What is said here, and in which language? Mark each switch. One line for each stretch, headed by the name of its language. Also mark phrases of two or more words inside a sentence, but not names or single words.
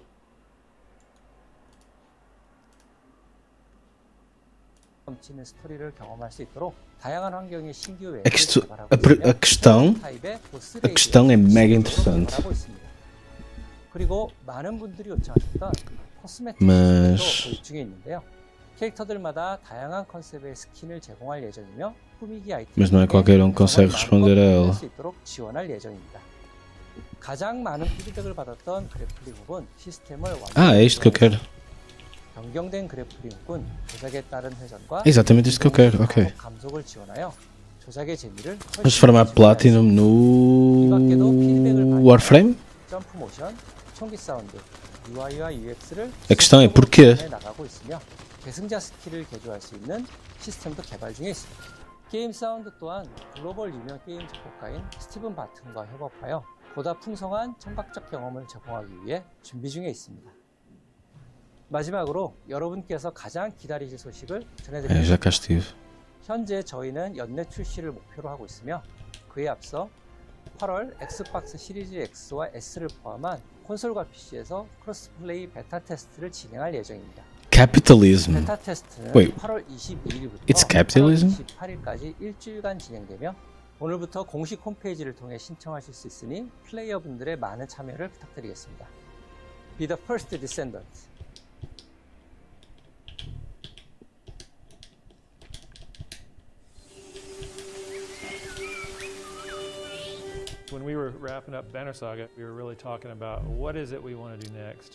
Korean: 넘치는 스토리를 경험할 수 있도록 다양한 환경의 신규 웹을
Portuguese: A
Korean: 개발하고
Portuguese: questão
Korean: 타입의 보스
Portuguese: a questão é mega
Korean: 레이드를
Portuguese: interessante.
Korean: 개발하고 있습니다. 그리고 많은 분들이 요청하셨던 코스메틱
Portuguese: Mas-
Korean: 스킨도 도입 중에 있는데요. 캐릭터들마다 다양한 컨셉의 스킨을 제공할 예정이며 꾸미기 아이템
Portuguese: Mas não é qualquer um que consegue responder a ela.
Korean: 수 있도록 지원할 예정입니다. 가장 많은 피드백을 받았던 그래플링 훅은 시스템을
Portuguese: Ah, é isto que eu quero.
Korean: 변경된 그래프링은 조작에 따른 회전과
Portuguese: É exatamente isto que eu quero, ok.
Korean: 방어 감속을 지원하여 조작의 재미를
Portuguese: Vamos formar Platinum no Warframe?
Korean: 점프 모션, 총기 사운드, UI와 UX를
Portuguese: A questão é porquê?
Korean: 나가고 있으며 계승자 스킬을 개조할 수 있는 시스템도 개발 중에 있습니다. 게임 사운드 또한 글로벌 유명 게임 작곡가인 스티븐 바튼과 협업하여 보다 풍성한 청각적 경험을 제공하기 위해 준비 중에 있습니다. 마지막으로 여러분께서 가장 기다리실 소식을
Portuguese: É, já
Korean: 전해드립니다.
Portuguese: cá estive.
Korean: 현재 저희는 연내 출시를 목표로 하고 있으며 그에 앞서 8월 엑스박스 시리즈 X와 S를 포함한 콘솔과 PC에서 크로스플레이 베타 테스트를 진행할 예정입니다.
English: Capitalism.
Korean: 베타 테스트는
English: Wait.
Korean: 8월 22일부터
English: It's capitalism?
Korean: 8월 28일까지 일주일간 진행되며 오늘부터 공식 홈페이지를 통해 신청하실 수 있으니 플레이어분들의 많은 참여를 부탁드리겠습니다.
English: Be the first descendant. When we were wrapping up Banner Saga, we were really talking about what is it we want to do next.